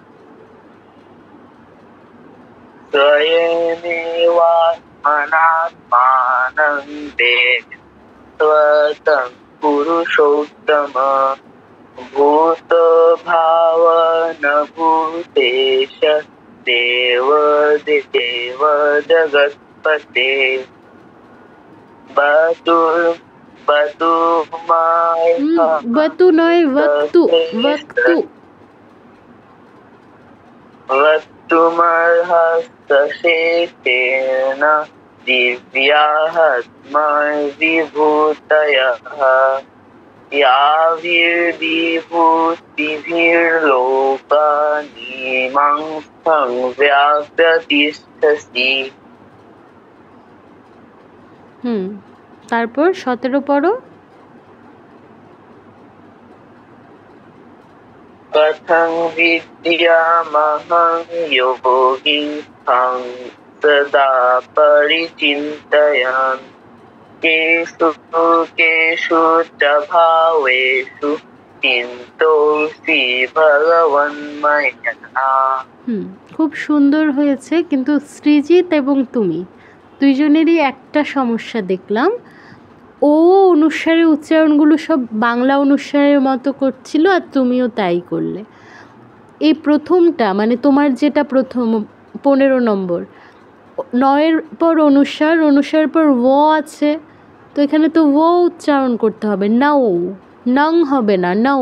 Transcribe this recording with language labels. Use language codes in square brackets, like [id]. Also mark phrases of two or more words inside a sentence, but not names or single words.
[sa] পুরুষোত্তম ভূত ভাবন ভূতেশ দেব দেব জগৎপতে [bn] বতু নয়, বক্তু, বক্তু। [sa] वक्तुमर्हस्तशेषेण दिव्यात्मविभूतयः याभिर्विभूतिभिर्लोकानीमां संव्याप्य तिष्ठसि। [bn] তারপর 17 পড়ো। [sa] कथं विद्यामहं योगिं सदा परिचिन्तयन् केषु केषु च भावेषु चिन्तोऽसि भगवन्मया। [bn] খুব সুন্দর হয়েছে, কিন্তু সৃজিত এবং তুমি দুইজনেরই একটা সমস্যা দেখলাম। ও অনুসারে উচ্চারণগুলো সব বাংলা অনুসারের মতো করছিল, আর তুমিও তাই করলে। এই প্রথমটা মানে তোমার যেটা প্রথম 15 নম্বর, 9-এর পর অনুসার, অনুসারের পর ও আছে, তো এখানে তো ও উচ্চারণ করতে হবে, নাও, নং হবে না, নাও।